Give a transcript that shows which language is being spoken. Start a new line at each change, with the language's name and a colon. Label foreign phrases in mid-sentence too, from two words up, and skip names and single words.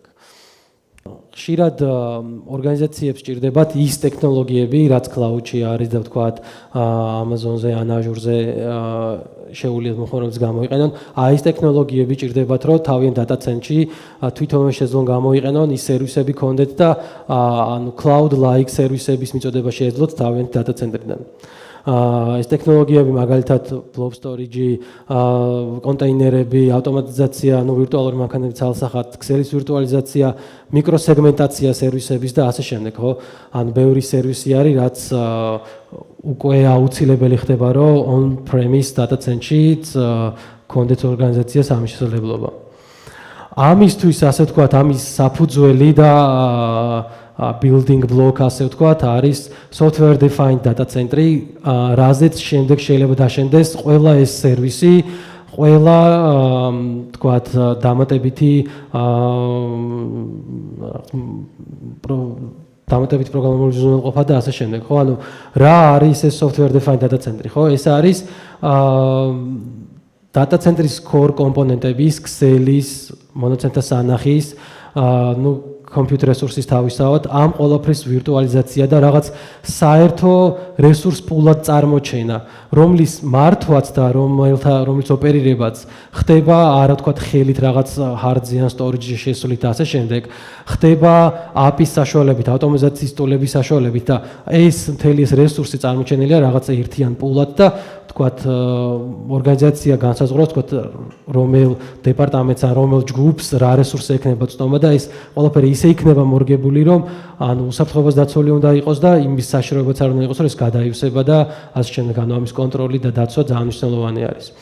Georgian: ხშირად ორგანიზაციებს ჭირდებათ ის ტექნოლოგიები, რაც cloud-ში არის და ვთქვათ, Amazon-ზე ან Azure-ზე შეუძლიათ მომხმარებლებს გამოიყენონ. ეს ტექნოლოგიები ჭირდებათ, რომ თავიანთ datacenter-ში თვითონვე შეძლონ გამოიყენონ ის სერვისები კონდეთ და ანუ cloud-like სერვისების მიწოდება შეეძლოთ თავიანთ datacenter-დან. ეს ტექნოლოგიები მაგალითად
English: blob storage,
Georgian: კონტეინერები, ავტომატიზაცია, ვირტუალური მანქანების ცალსახად, ქსელის ვირტუალიზაცია, მიკროსეგმენტაცია სერვისების და ასე შემდეგ, ხო? ანუ ბევრი სერვისი არის, რაც უკვე აუცილებელი ხდება, რომ
English: on-premise datacenter-შიც
Georgian: კონდეთ ორგანიზაციას ამის შესაძლებლობა. ამისთვის, ასე ვთქვათ, ამის საფუძველი და
English: building block,
Georgian: ასე ვთქვათ, არის
English: software defined data center,
Georgian: რაზეც შემდეგ შეიძლება დაშენდეს ყველა ეს სერვისი, ყველა ვთქვათ, დამატებითი პროგრამული უზრუნველყოფა და ასე შემდეგ, ხო? ანუ რა არის ეს
English: software defined data center,
Georgian: ხო? ეს არის
English: data center-ის core
Georgian: კომპონენტების, ქსელის, მონაცემთა სანახის,
English: compute resources
Georgian: თავისთავად, ამ ყველაფრის ვირტუალიზაცია და რაღაც საერთო
English: resource pool-ად
Georgian: წარმოჩენა, რომლის მართვაც და რომლის ოპერირებაც ხდება არა თქვათ ხელით რაღაც
English: hard-იან storage-ში
Georgian: შესულით და ასე შემდეგ, ხდება API-ის საშუალებით, ავტომატიზაციის ტულების საშუალებით და ეს მთელი ეს რესურსი წარმოჩენილია რაღაც ერთიან pool-ად და თქვათ ორგანიზაცია განსაზღვრავს თქვათ რომელ დეპარტამენტს ან რომელ ჯგუფს რა რესურსი ექნება წვდომა და ეს ყველაფერი ისე იქნება მორგებული რომ ანუ უსაფრთხოებას დაცული უნდა იყოს და იმის საშიშროებაც არ უნდა იყოს რომ ეს გადაივსება და ასე შემდეგ ანუ ამის კონტროლი და დაცვა ძალიან მნიშვნელოვანი არის.